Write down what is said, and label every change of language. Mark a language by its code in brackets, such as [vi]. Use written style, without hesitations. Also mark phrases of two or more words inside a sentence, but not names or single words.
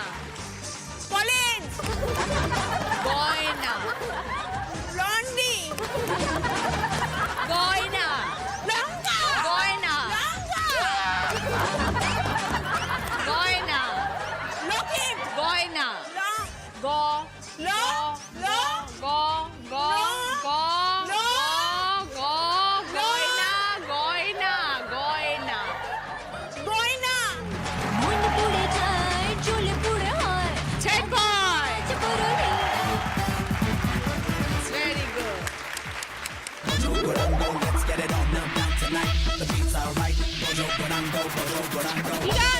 [bn] কলেজ গয়না। লন্ডি গয়না। লঙ্কা গয়না। লঙ্কা গয়না। লকিম গয়না। গ ল ল গ গ গ গ গ গয়না। গয়না। গয়না। গয়না মন পুড়ে যায় চুল পুড়ে হয় 10 পয়েন্ট। পুরো [en] very good. [bn] গান।